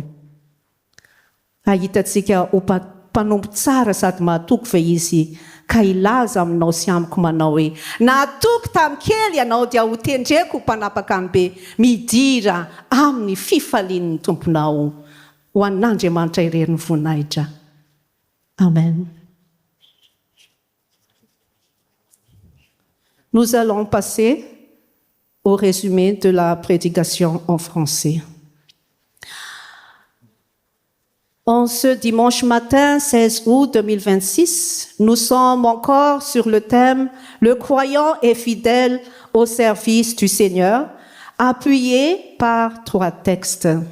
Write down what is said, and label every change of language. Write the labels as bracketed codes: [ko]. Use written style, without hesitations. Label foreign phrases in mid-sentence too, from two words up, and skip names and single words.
[mg] Ahitantsika ho mpanompo tsara sady mahatoky ve izy ka ilaza aminao sy amiko manao hoe nahatoky tamin'ny kely ianao dia ho tendreko ho mpanapaka ny be, midira amin'ny fifalian'ny tomponao. Ho an'Andriamanitra irery ny voninahitra. Amen. [fr] Nous allons passer au résumé de la prédication en français. En ce dimanche matin 16 août 2026, nous sommes encore sur le thème « Le croyant est fidèle au service du Seigneur », appuyé par 3 textes.